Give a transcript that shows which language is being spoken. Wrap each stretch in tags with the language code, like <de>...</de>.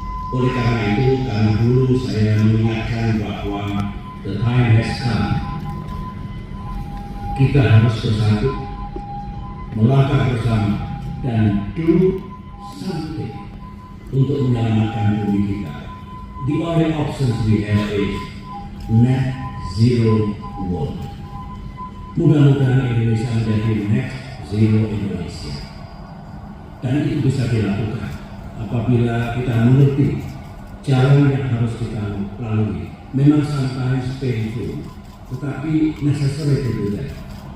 <id>Oleh karena itu, karena dulu saya mengingatkan bahwa the time has come, kita harus bersatu, melangkah bersama, dan do something untuk menyelamatkan bumi kita.</id> <en>The only options we have is net zero world.</en> <id>Mudah-mudahan Indonesia menjadi net zero Indonesia, dan itu bisa dilakukan apabila kita mengerti jalan yang harus kita lalui.</id> <en>Memang sometimes painful, tetapi necessary to do that.</en>